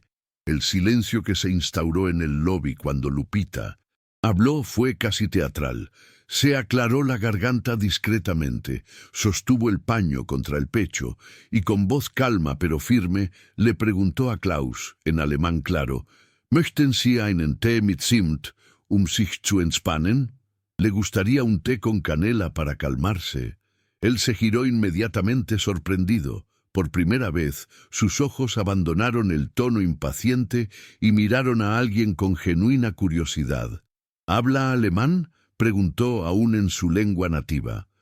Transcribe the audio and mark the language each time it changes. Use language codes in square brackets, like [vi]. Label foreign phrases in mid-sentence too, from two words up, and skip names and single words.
[es] El silencio que se instauró en el lobby cuando Lupita habló fue casi teatral. Se aclaró la garganta discretamente, sostuvo el paño contra el pecho y con voz calma pero firme le preguntó a Klaus, en alemán claro, [de] «¿Möchten Sie einen Tee mit Zimt, sich zu entspannen?» [es] ¿Le gustaría un té con canela para calmarse? Él se giró inmediatamente sorprendido. Por primera vez, sus ojos abandonaron el tono impaciente y miraron a alguien con genuina curiosidad. «¿Habla alemán?», preguntó aún en su lengua nativa.